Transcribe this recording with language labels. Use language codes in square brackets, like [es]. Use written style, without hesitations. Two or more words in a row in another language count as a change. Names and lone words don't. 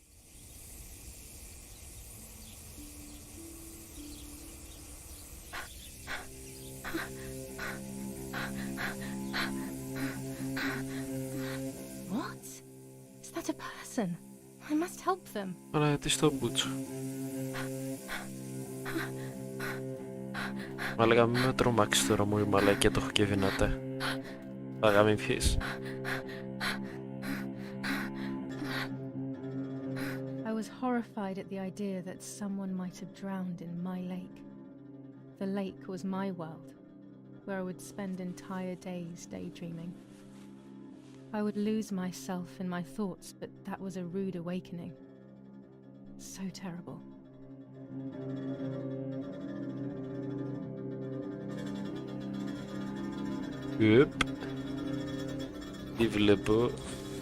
[en] What? Is that a person? I must help them. [el] Αλλά τι στο μπούτσο. Μα λέγα μην με τρομάξεις τώρα μου η μαλακία, το έχω και δυνατά. Θα γαμηθείς. [en] I was horrified at the idea that someone might have drowned in my lake. The lake was my world, where I would spend entire days daydreaming. I would lose myself in my thoughts, but that was a rude awakening. So terrible. Yep. [el] Τι βλέπω.